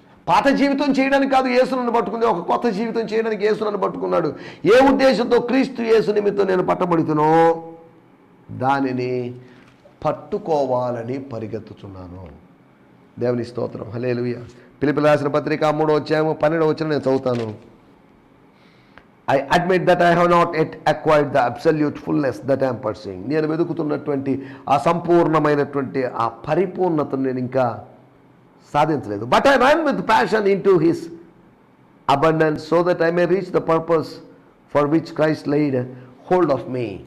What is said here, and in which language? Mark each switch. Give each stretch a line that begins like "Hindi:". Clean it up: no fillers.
Telugu: పాత జీవితం చేయడానికి కాదు యేసు నన్ను పట్టుకుంది, ఒక కొత్త జీవితం చేయడానికి యేసు నన్ను పట్టుకున్నాడు. ఏ ఉద్దేశంతో క్రీస్తు యేసు నిమిత్తం నేను పట్టబడుతునో దానిని పట్టుకోవాలని పరిగెత్తుచున్నాను. దేవుని స్తోత్రం, హల్లెలూయా. ఫిలిప్పీయులకు రాసిన పత్రిక 3వ అధ్యాయం 12వ వచనం నేను చదువుతాను.
English: I admit that I have not yet acquired the absolute fullness that I am pursuing.
Telugu: నేను వెతుకుతున్నటువంటి ఆ సంపూర్ణమైనటువంటి ఆ పరిపూర్ణతను నేను ఇంకా సాధించలేదు.
English: But I run with passion into his abundance so that I may reach the purpose for which Christ laid hold of me.